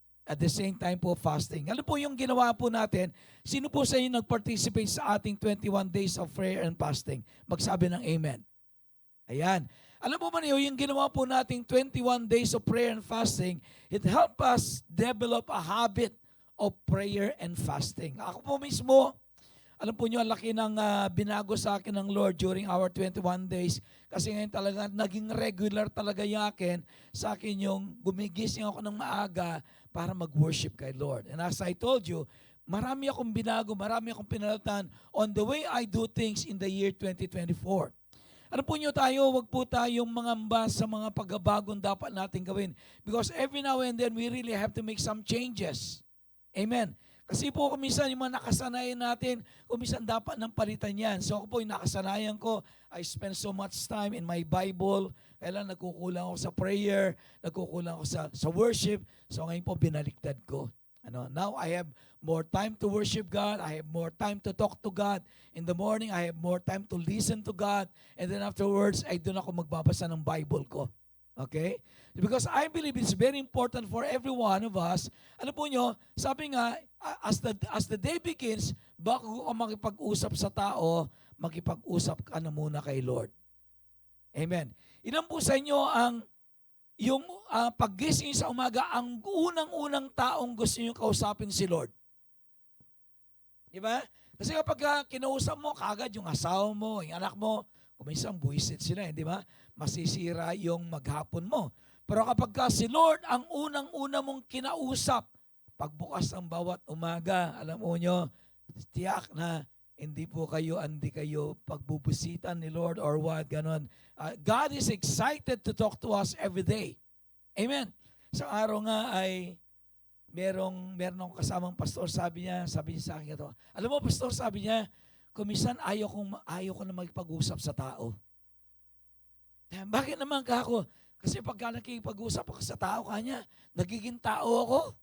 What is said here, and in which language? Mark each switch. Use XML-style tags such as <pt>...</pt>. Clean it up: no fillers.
<tl>At the same time po, fasting. Alam po yung ginawa po natin, sino po sa inyo nag-participate sa ating</tl> <en>21 days of prayer and fasting?</en> <tl>Magsabi ng amen. Ayan. Alam po ba niyo, yung ginawa po nating</tl> <en>21 days of prayer and fasting, it helped us develop a habit of prayer and fasting.</en> <tl>Ako po mismo, alam po niyo, ang laki ng binago sa akin ng Lord during our 21 days. Kasi ngayon talaga, naging regular talaga sa akin yung gumigising ako ng maaga para mag-worship kay Lord.</tl> <en>And as I told you,</en> <tl>marami akong binago, marami akong pinalatan</tl> <en>on the way I do things in the year 2024.</en> <tl>Ano po niyo tayo, wag po tayong mangamba sa mga pagbabagong dapat natin gawin.</tl> <en>Because every now and then, we really have to make some changes. Amen.</en> <tl>Kasi po kuminsan yung mga nakasanayan natin, kuminsan dapat nang palitan yan. So ako po yung nakasanayan ko,</tl> <en>I spend so much time in my Bible.</en> <tl>Kailan nagkukulang ako sa prayer, nagkukulang ako sa worship. So ngayon po binaliktad ko.</tl> <en>Now I have more time to worship God. I have more time to talk to God. In the morning, I have more time to listen to God.</en> <tl>And then afterwards, ay doon ako magbabasa ng Bible ko. Okay?</tl> <en>Because I believe it's very important for every one of us.</en> <tl>Ano po nyo, sabi nga,</tl> <en>as the day begins,</en> <tl>bago ka makipag-usap sa tao, makipag-usap ka na muna kay Lord. Amen. Ilan po sa inyo yung paggising sa umaga, ang unang-unang taong gusto nyo kausapin si Lord? Diba? Kasi kapag kinausap mo, kagad yung asawa mo, yung anak mo, kuminsan buwisit sila, di ba? Masisira yung maghapon mo. Pero kapag si Lord ang unang-una mong kinausap, pagbukas ng bawat umaga, alam mo nyo, tiyak na hindi kayo pagbubusitan ni Lord or what, ganon.</tl> <en>God is excited to talk to us every day. Amen.</en> <tl>Sa araw nga ay meron akong kasamang pastor, sabi niya sa akin ito, alam mo pastor, sabi niya, kumisan ayaw ko na magpag-usap sa tao. Bakit naman ka ako? Kasi pagka nakikipag-usap ako sa tao kanya, nagiging tao ako.</tl>